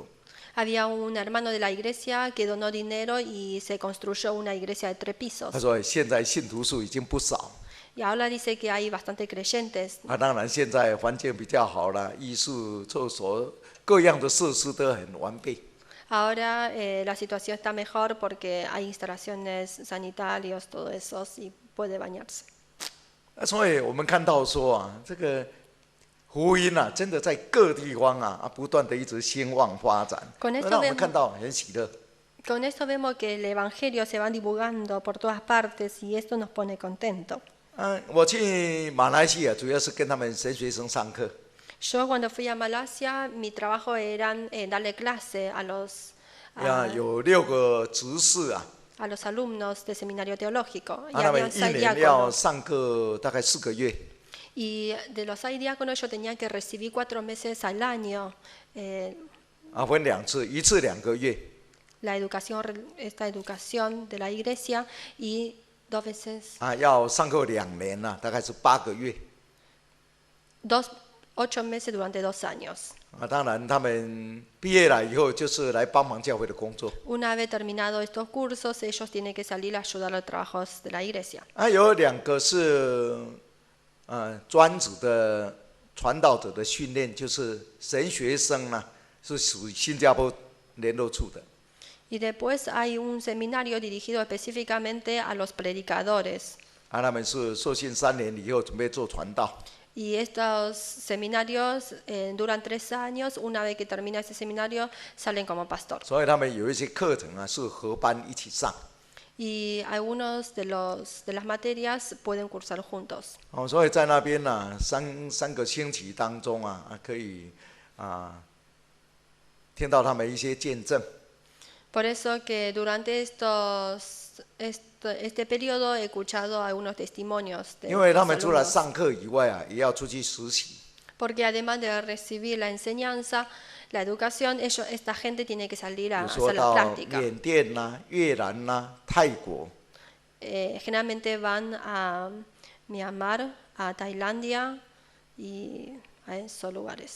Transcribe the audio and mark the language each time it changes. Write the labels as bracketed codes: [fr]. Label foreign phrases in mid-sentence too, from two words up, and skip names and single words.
[es] Había un hermano de la iglesia que donó dinero y se construyó una iglesia de 3 pisos. [zh] 他说现在信徒数已经不少。 [es] Y ahora dice que hay bastante creyentes. [zh] 当然现在环境比较好了，艺术厕所各样的设施都很完备。 [es] Ahora la situación está mejor porque hay instalaciones sanitarias, todo eso, y puede bañarse. [zh] 所以我们看到说啊，这个福音啊，真的在各地方不断的一直兴旺发展， [es] Con esto [zh] 让我们 [es] vemos- [zh] 看到很喜乐。 [es] Con esto vemos que el evangelio se va divulgando por todas partes y esto nos pone contento. [zh] 我去马来西亚主要是跟他们神学生上课， [es] Yo cuando fui a Malasia, mi trabajo era darle clase a los [zh] 有6个执事啊， [es] a los alumnos de seminario teológico. Y [zh] 他们 [es] habían [zh] 一 6 年要 [es] diáconos. [zh] 上课大概4个月。 [es] Y de los 6 diáconos yo tenía que recibir 4 meses al año [zh] 分2次，一次2个月。 [es] esta educación de la iglesia y 2 veces [zh] 要上课2年大概是8个月。 [es] 8 meses durante 2 años. [zh] 当然他们毕业了以后就是来帮忙教会的工作。 [es] Una vez terminados estos cursos, ellos tienen que salir a ayudar a los trabajos de la iglesia. [zh] 有2个是专职的传道者的训练，就是神学生呢，是属于新加坡联络处的。 [es] Y después hay un seminario dirigido específicamente a los predicadores. [zh] 他们是受训3年以后准备做传道。 [es] Y estos seminarios duran 3 años. Una vez que termina ese seminario, salen como pastor. [zh] 所以他们有一些课程是合班一起上。 [es] Y algunos de las materias pueden cursar juntos. [zh] 所以在那边3个星期当中可以听到他们一些见证。 [es] Por eso que durante este periodo he escuchado algunos testimonios de [zh] 因为他 [es] los [zh] 们除了 [es] alumnos. [zh] 上课以外也要出去实习。 [es] Porque además de recibir la enseñanza, la educación, esta gente tiene que salir a [zh] 比如说 [es] hacer la [zh] 到 [es] práctica. [zh] 缅甸越南泰国。 [es] Generalmente van a Myanmar, a Tailandia y a esos lugares.